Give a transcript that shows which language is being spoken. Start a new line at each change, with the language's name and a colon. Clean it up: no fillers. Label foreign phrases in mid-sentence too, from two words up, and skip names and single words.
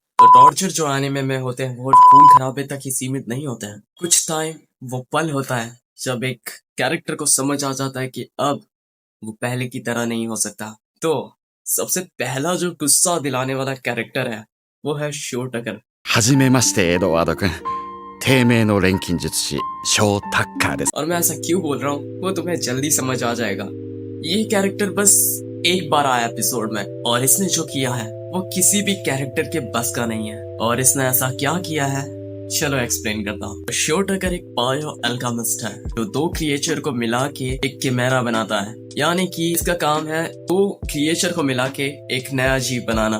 Hindi: तो टॉर्चर जो एनिमे में होते हैं वो खून खराबे तक ही सीमित नहीं होते हैं। कुछ टाइम वो पल होता है जब एक कैरेक्टर को समझ आ जाता है कि अब वो पहले की तरह नहीं हो सकता। तो सबसे पहला जो गुस्सा दिलाने वाला कैरेक्टर है वो है शोटकर।
Japanese: はじめましてエドワード君。低迷の錬金術師ショータッカーです。
Hindi: और मैं ऐसा क्यों बोल रहा हूँ वो तुम्हें जल्दी समझ आ जाएगा। ये कैरेक्टर बस एक बार आया एपिसोड में और इसने जो किया है वो किसी भी कैरेक्टर के बस का नहीं है। और इसने ऐसा क्या किया है, चलो एक्सप्लेन करता हूँ। शोटकर एक
English: bio alchemist
Hindi: है जो दो क्रिएचर को मिला के एक किमेरा बनाता है, यानी कि इसका काम है दो क्रिएचर को मिला के एक नया जीव बनाना।